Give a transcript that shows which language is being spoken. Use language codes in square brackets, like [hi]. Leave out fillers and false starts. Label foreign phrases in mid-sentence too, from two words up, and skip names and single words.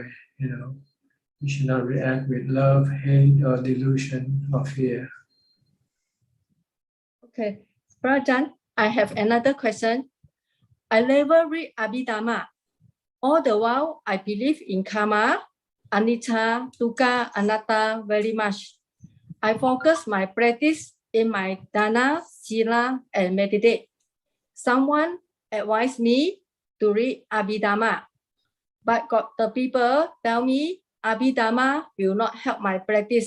[en] You should not react with love, hate, or delusion or fear. Okay, Prajan, I have another question. I never read Abhidharma. All the while, I believe in karma, [pi] anicca, dukkha, anatta [en] very much. I focus my practice in my [pi] dana, sila, [en] and meditate. Someone advised me to read Abhidharma, but the people tell me Abhidharma will not help my practice.